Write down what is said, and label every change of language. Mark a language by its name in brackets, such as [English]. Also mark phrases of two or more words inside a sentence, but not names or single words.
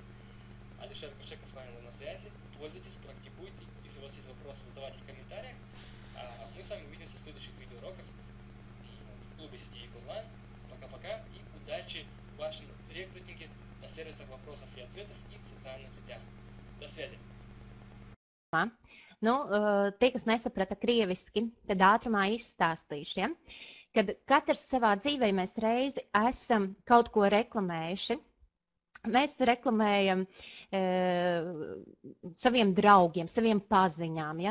[Russian] Алишер Кушека с вами был на связи. Пользуйтесь, практикуйте. Если у вас есть вопросы, задавайте в комментариях. А мы с вами увидимся в следующих видеоуроках в клубе Сетевик онлайн. Пока-пока и удачи в вашем рекрутинге на сервисах вопросов и ответов и в социальных сетях. До связи! [Latvian] Nu, tie, kas nesaprata krieviski, tad ātrumā izstāstīšu, ja? Kad katrs savā dzīvē mēs reizi esam kaut ko reklamējuši. Mēs reklamējam saviem draugiem, saviem paziņām, ja?